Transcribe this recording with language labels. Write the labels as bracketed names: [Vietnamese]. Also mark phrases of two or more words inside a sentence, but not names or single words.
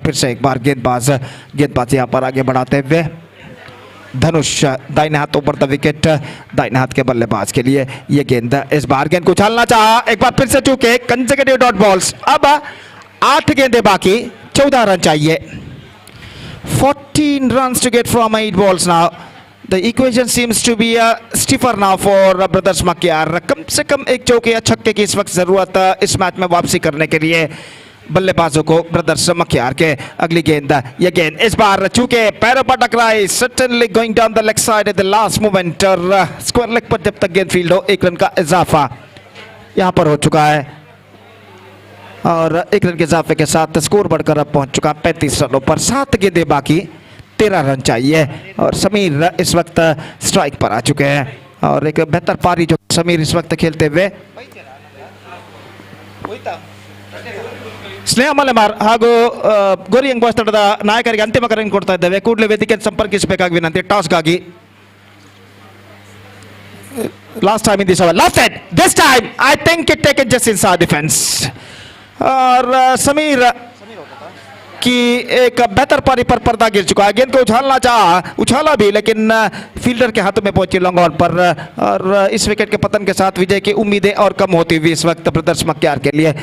[Hindi] फिर से एक बार गेंदबाज यहाँ पर आगे बढ़ाते हुए धनुष दाहिने हाथों पर [English] the wicket, [Hindi] दाहिने हाथ के बल्लेबाज के लिए ये गेंद इस बार गेंद को उछालना चाहा, एक बार फिर से चूके [English] consecutive dot balls. [Hindi] अब 8 गेंदें बाकी, 14 रन चाहिए। [English] 14 runs to get from 8 balls now. The equation seems to be stiffer now for brothers Makyar। [Hindi] कम से कम एक चौके या छक्के की इस वक्त जरूरत इस मैच में वापसी करने के लिए बल्लेबाजों को ब्रदर्स मक्यार के। अगली गेंद, ये गेंद इस बार चूके पैरों पर टकराई, [English] suddenly going down the leg side at the last moment [Hindi] और [English] square leg [Hindi] पर जब तक गेंद फील्ड हो 1 रन का इजाफा यहां पर हो चुका है और 1 रन के इजाफे के साथ स्कोर बढ़कर अब पहुंच चुका 35 रनों पर। 7 गेंदें बाकी, 13 रन चाहिए और समीर इस वक्त स्ट्राइक पर आ चुके हैं और एक बेहतर पारी जो समीर इस वक्त खेलते हुए। [Kannada] ಸ್ನೇಹ ಮಲೆಮಾರ್ ಹಾಗೂ ಗೋರಿ ಯಂಗ್ ಬಾಯ್ಸ್ ತಂಡದ ನಾಯಕರಿಗೆ ಅಂತಿಮ ಕರೆಯನ್ನು ಕೊಡ್ತಾ ಇದ್ದೇವೆ, ಕೂಡಲೇ ವೇದಿಕೆ ಸಂಪರ್ಕಿಸಬೇಕಾಗಿ ವಿನಂತಿ ಟಾಸ್ಗಾಗಿ। [English] last time in this over last set, this time I think it taken just inside defence [Hindi] और समीर कि एक बेहतर पारी पर पर्दा गिर चुका है। गेंद को उछालना चाहा, उछाला भी, लेकिन फील्डर के हाथों में पहुंची [English] long on [Hindi] पर, और इस विकेट के पतन के साथ विजय की उम्मीदें और कम होती हुई इस वक्त ब्रदर्स मक्यार के लिए।